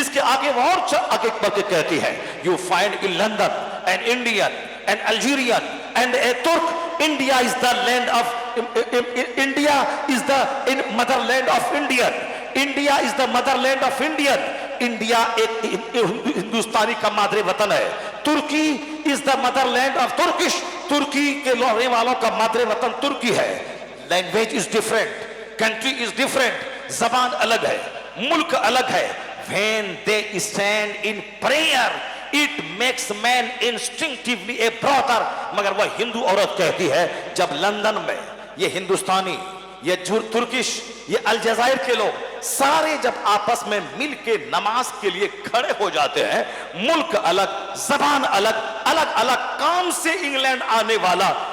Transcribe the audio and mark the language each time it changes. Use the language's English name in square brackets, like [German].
[Hindi] इसके आगे वो और आगे बढ़ के कहती है [English] you find in London an Indian an Algerian and a Turk, India is the land of India is the motherland of Indian, India is the motherland of Indian, [Hindi] India एक हिंदुस्तानी का मादरे वतन है। [English] Turkey is the motherland of Turkish, [Hindi] तुर्की के रहने वालों का मादरे वतन तुर्की है। [English] language is different, country is different, [Hindi] जबान अलग है, मुल्क अलग है। [English] When they stand in prayer, it makes man instinctively a brother। [Hindi] मगर वह हिंदू औरत कहती है जब लंदन में ये हिंदुस्तानी, ये तुर्किश, ये अलजायर के लोग सारे जब आपस में मिल के नमाज के लिए खड़े हो जाते हैं, मुल्क अलग, जबान अलग, अलग अलग काम से इंग्लैंड आने वाला,